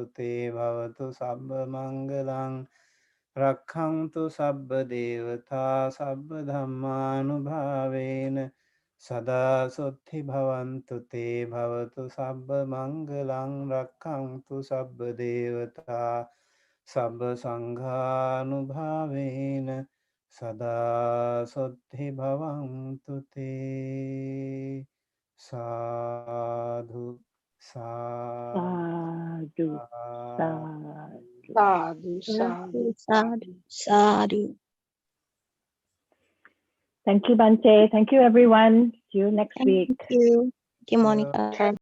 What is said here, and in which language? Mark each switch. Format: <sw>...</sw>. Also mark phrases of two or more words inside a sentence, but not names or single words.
<pi>te bhavatu sabba mangalang Rakkhantu sabba devata sabba dhammanubhavena sada suddhi bhavantu te bhavatu sabba mangalang rakkhantu sabba devata sabba sanghanubhavena sada suddhi bhavantu te. Sadhu, Sadhu, sadhu. sadhu. Sadhu, Sadhu, sadhu, sadhu, sadhu. sadhu.</pi> <en>Thank you, Bante. Thank you, everyone. See you next Thank week. you. Thank you, Yeah. Monica. Thank</en>